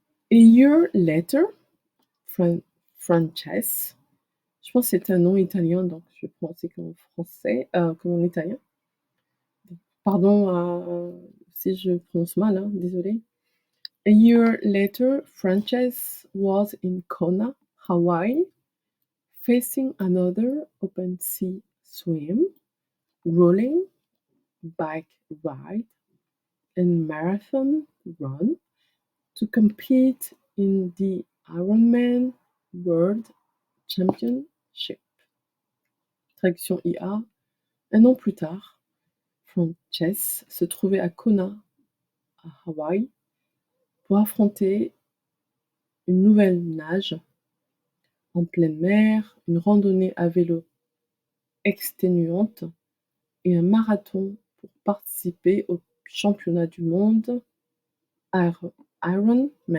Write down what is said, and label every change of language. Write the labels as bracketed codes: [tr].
[en] A year later, [fr] Frances, je pense que c'est un nom italien, donc je vais prononcer comme en français, comme en italien. Pardon si je prononce mal, hein, désolé. [en] A year later, Frances was in Kona, Hawaii, facing another open sea swim, rolling, bike ride, and marathon run to compete in the Ironman World Championship. [fr] Traduction IA. Un an plus tard, Frances se trouvait à Kona, à Hawaï, pour affronter une nouvelle nage en pleine mer, une randonnée à vélo exténuante et un marathon pour participer au championnat du monde Ironman.